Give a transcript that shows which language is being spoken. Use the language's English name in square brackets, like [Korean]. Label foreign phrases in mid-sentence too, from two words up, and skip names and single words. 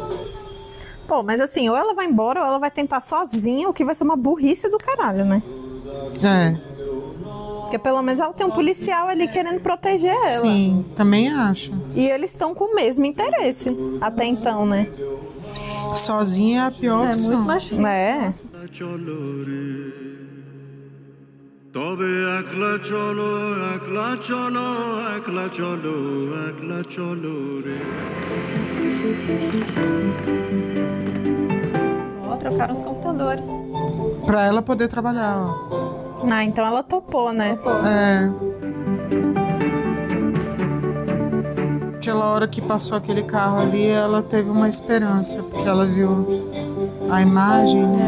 [Portuguese] Pô, mas assim, ou ela vai embora ou ela vai tentar sozinha, o que vai ser uma burrice do caralho, né? É. Porque pelo menos ela tem um policial ali querendo proteger ela. Sim, também acho. E eles estão com o mesmo interesse, até então, né? Sozinha é a pior É opção. muito mais difícil. É. [Bangla] তবে একলা চলো একলা চলো একলা চলো একলা চলো রে [Portuguese] Ó, trocaram os computadores. Pra ela poder trabalhar, ó. Ah, então ela topou, né? Aquela hora que passou aquele carro ali, ela teve uma esperança, porque ela viu a imagem, né?